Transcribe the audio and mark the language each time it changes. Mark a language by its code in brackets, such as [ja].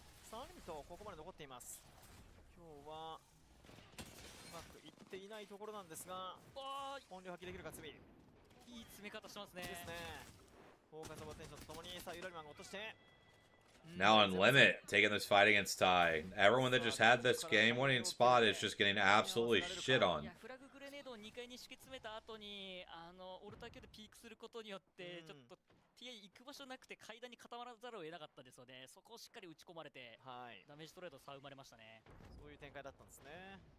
[ja] 3人とここまで残っています。今日はうまくいっていないところなんですが、本領発揮できるか。罪いい詰め方してますね。ですね。フォーカスオブアテンションとともにさあユラリマンが落として。 [en] Now on Limit, taking this fight against Ty. Everyone that just had this game-winning spot is just getting absolutely shit on. [ja] フラググレネードを2階に敷き詰めた後にオルター級でピークすることによってちょっと TA 行く場所なくて階段に固まらざるを得なかったですので、そこをしっかり打ち込まれて、はい、ダメージトレード差生まれましたね。そういう展開だったんですね。